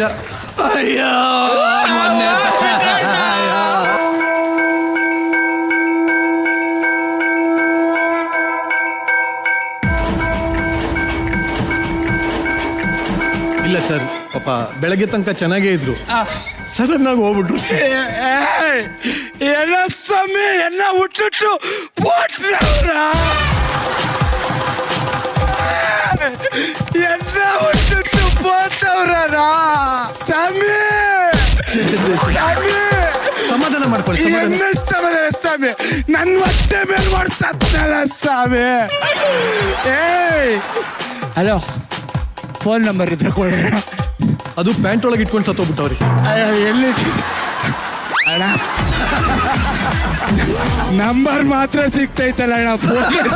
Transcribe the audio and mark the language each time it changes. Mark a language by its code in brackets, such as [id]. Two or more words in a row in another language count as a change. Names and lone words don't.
[kn] ಅಯ್ಯೋ ಇಲ್ಲ ಸರ್, ಪಾಪ ಬೆಳಗ್ಗೆ ತನಕ ಚೆನ್ನಾಗೇ ಇದ್ರು, ಸಡನ್ ಆಗಿ ಹೋಗ್ಬಿಟ್ರು. [ta] என்ன சாமி என்ன விட்டுட்டு போட்டுறா என்ன விட்டுட்டு போட்டவரா சாமி [kn] ಸಮಾಧಾನ ಮಾಡ್ಕೊಳ್ಳಿ. [ta] என்ன சமாதான சாமி [kn] ನನ್ನ ಹೊಟ್ಟೆ ಮೇಲೆ ಮಾಡಿ ಸತ್ತಲ್ಲ ಸಾಮಿ. ಏಯ್ ಹಲೋ, ಫೋನ್ ನಂಬರ್ ಇದ್ರೆ ಕೊಡ್ರಿ. ಅದು ಪ್ಯಾಂಟ್ ಒಳಗೆ ಇಟ್ಕೊಂಡು ಸತ್ತೋಗ್ಬಿಟ್ಟವ್ರಿ. ಎಲ್ಲಿ ಅಣ್ಣ ನಂಬರ್ ಮಾತ್ರ ಸಿಗ್ತೈತಲ್ಲ ಅಣ್ಣ, ಫೋನ್